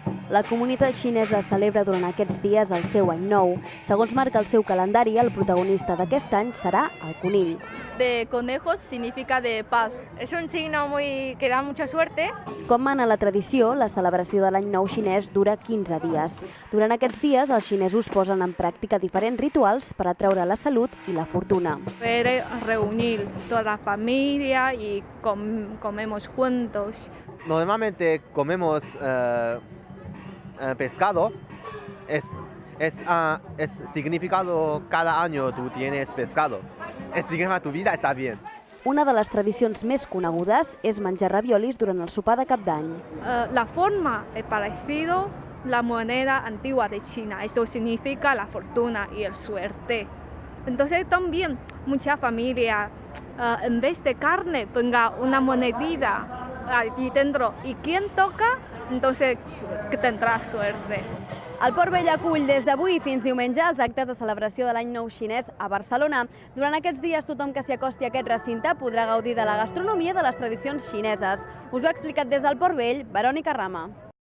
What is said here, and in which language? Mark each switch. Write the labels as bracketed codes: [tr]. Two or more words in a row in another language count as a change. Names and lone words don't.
[ca] La comunitat xinesa celebra durant aquests dies el seu any nou. Segons marca el seu calendari, el protagonista d'aquest any serà el conill. [es] De conejos significa de paz. Es un signo que da mucha suerte. [ca] Com mana la tradició, la celebració de l'any nou xinès dura 15 dies. Durant aquests dies, els xinesos posen en pràctica diferents rituals per atraure la salut i la fortuna. [es] Poder reunir toda la familia y comemos juntos. Normalmente comemos pescado. Es significado cada año tú tienes pescado. Es significa tu vida está bien. [ca] Una de les tradicions més conegudes és menjar raviolis durant el sopar de Cap d'Any. [es] La forma es parecido la moneda antigua de China. Eso significa la fortuna y el suerte. Entonces también mucha familia en vez de carne ponga una monedita allí dentro y quien toca, entonces que tendrá suerte. [ca] El Port Vell acull des d'avui fins diumenge els actes de celebració de l'any nou xinès a Barcelona. Durant aquests dies, tothom que s'hi acosti a aquest recinte podrà gaudir de la gastronomia i de les tradicions xineses. Us ho ha explicat des del Port Vell, Verònica Rama.